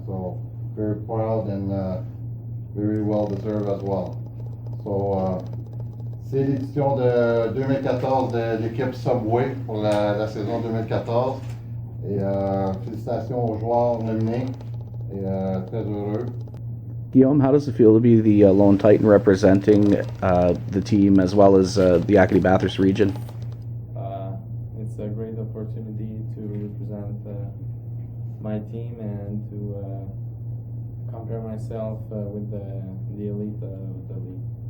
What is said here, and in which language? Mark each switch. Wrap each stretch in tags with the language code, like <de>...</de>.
<en>So very proud and very well deserved as well.</en> <fr>So c'est l'édition de 2014 de l'équipe Subway pour la saison 2014. Et félicitations aux joueurs nominés et très heureux.</fr> <en>Guillaume, how does it feel to be the lone Titan representing the team as well as the Acadie Bathurst region? It's a great opportunity to represent my team and to compare myself with the elite of the league.</en>